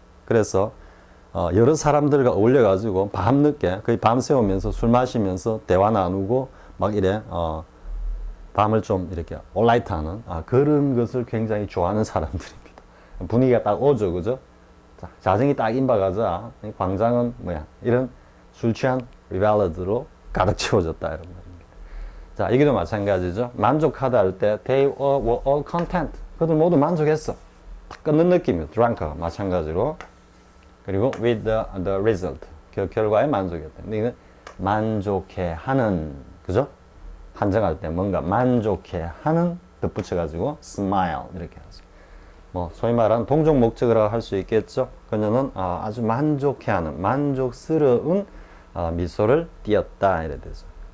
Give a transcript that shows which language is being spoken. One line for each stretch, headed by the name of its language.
Korean: 그래서 여러 사람들과 어울려 가지고 밤늦게 거의 밤새우면서 술 마시면서 대화 나누고 막 이래 밤을 좀 이렇게 올라이트하는 그런 것을 굉장히 좋아하는 사람들입니다. 분위기가 딱 오죠. 그죠? 자, 자정이 딱 임박하자 광장은 뭐야 이런 술 취한 리벨러드로 가득 채워졌다 이런 말입니다. 자, 여기도 마찬가지죠. 만족하다 할 때
English: they were all content.
Korean: 그들 모두 만족했어. 딱 끊는 느낌이에요. drunk가 마찬가지로. 그리고 with the result. 그 결과에 만족했다. 근데 이건 만족해 하는, 그죠? 한정할 때 뭔가 만족해 하는 덧붙여가지고 smile 이렇게 하죠. 뭐 소위 말하는 동종 목적이라고 할 수 있겠죠. 그녀는 아주 만족해하는, 만족스러운 미소를 띄었다 이래 되죠.